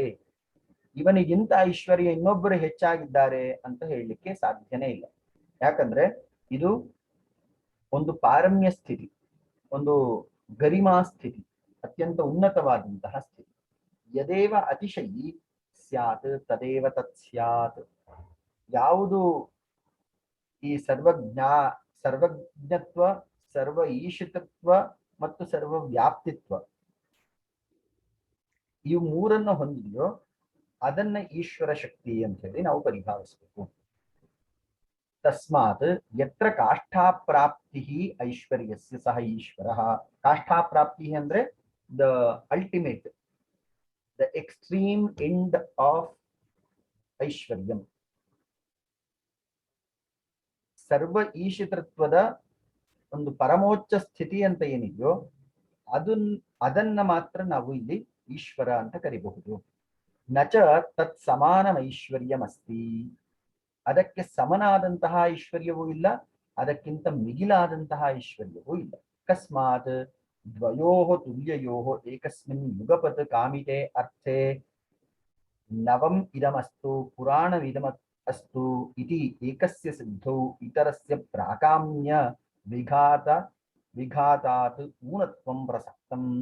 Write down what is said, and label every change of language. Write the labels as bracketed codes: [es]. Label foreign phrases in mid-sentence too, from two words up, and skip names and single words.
[kn] ಇವನಿಗಿಂತ ಐಶ್ವರ್ಯ ಇನ್ನೊಬ್ಬರು ಹೆಚ್ಚಾಗಿದ್ದಾರೆ ಅಂತ ಹೇಳಲಿಕ್ಕೆ ಸಾಧ್ಯನೇ ಇಲ್ಲ. ಯಾಕಂದ್ರೆ ಇದು ಒಂದು ಪಾರಮ್ಯ ಸ್ಥಿತಿ, ಒಂದು ಗರಿಮಾ ಸ್ಥಿತಿ, ಅತ್ಯಂತ ಉನ್ನತವಾದಂತಹ ಸ್ಥಿತಿ. [sa] ಯದೇವ ಅತಿಶಯಿ ಸ್ಯಾತ್ ತದೇವ ತತ್ ಸ್ಯಾತ್. [kn] ಯಾವುದು ಈ ಸರ್ವಜ್ಞತ್ವ, ಸರ್ವ ಈಶಿತತ್ವ ಮತ್ತು ಸರ್ವ ವ್ಯಾಪ್ತಿತ್ವ, ಈ ಮೂರನ್ನು ಹೊಂದಿದೆಯೋ ಅದನ್ನ ಈಶ್ವರ ಶಕ್ತಿ ಅಂತ ಹೇಳಿ ನಾವು ಪರಿಭಾವಿಸಬೇಕು. [sa] ತಸ್ಮಾತ್ ಯತ್ರ ಕಾಷ್ಠಾಪ್ರಾಪ್ತಿ ಐಶ್ವರ್ಯಸ್ಯ ಸಹ ಈಶ್ವರ. [kn] ಕಾಷ್ಠಾಪ್ರಾಪ್ತಿ ಅಂದ್ರೆ [en] the ultimate, the extreme end of ಐಶ್ವರ್ಯಂ. [kn] ಸರ್ವ ಈಶಿತತ್ವದ ಒಂದು ಪರಮೋಚ್ಚ ಸ್ಥಿತಿ ಅಂತ ಏನಿದೆಯೋ ಅದನ್ನ ಮಾತ್ರ ನಾವು ಇಲ್ಲಿ ಈಶ್ವರ ಅಂತ ಕರಿಬಹುದು. [sa] ನಚ ತತ್ ಸಮಾನಮೈಶ್ವರ್ಯಮಸ್ತಿ, [kn] ಅದಕ್ಕೆ ಸಮನಾದಂತಹ ಐಶ್ವರ್ಯವೂ ಇಲ್ಲ, ಅದಕ್ಕಿಂತ ಮಿಗಿಲಾದಂತಹ ಐಶ್ವರ್ಯವೂ ಇಲ್ಲ. [sa] ಅಕಸ್ಮಾತ್ ದ್ವಯೋಃ ತುಲ್ಯಯೋಃ ಏಕಸ್ಮಿನ್ ಯುಗಪತ್ ಕಾಮಿತೆ ಅರ್ಥೆ ನವಂ ಇದಮಸ್ತು ಪುರಾಣವಿದಮ ಅಸ್ತು ಇತಿ ಏಕಸ್ಯ ಸಿದ್ಧೌ ಇತರಸ್ಯ ಪ್ರಾಕಾಮ್ಯ ವಿಘಾತಾತ್ ಊನತ್ವಂ ಪ್ರಸಕ್ತಂ.